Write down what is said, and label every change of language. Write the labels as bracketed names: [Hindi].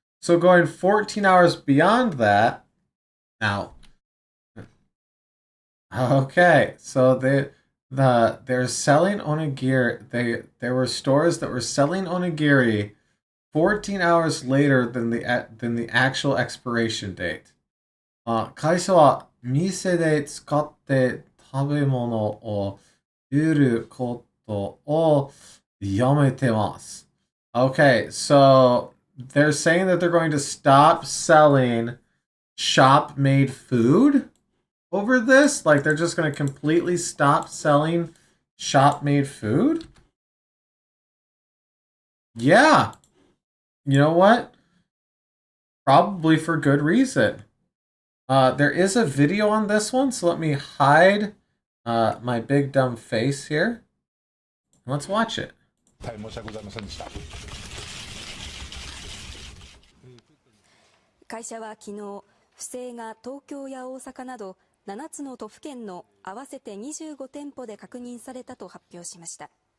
[English] So going 14 hours beyond that, now. Okay, so they're selling onigiri. There were stores that were selling onigiri 14 hours later than the actual expiration date. [Japanese] 会社は店で使って食べ物を売ることをやめてます. [English] Okay, so they're saying that they're going to stop selling shop-made food over this? Like they're just going to completely stop selling shop-made food? Yeah. You know what? Probably for good reason. There is a video on this one, so let me hide my big dumb face here. Let's watch it. [Japanese] 大変申し訳ございませんでした。会社は昨日、不正が東京や大阪など7つの都府県の合わせて25店舗で確認されたと発表しました。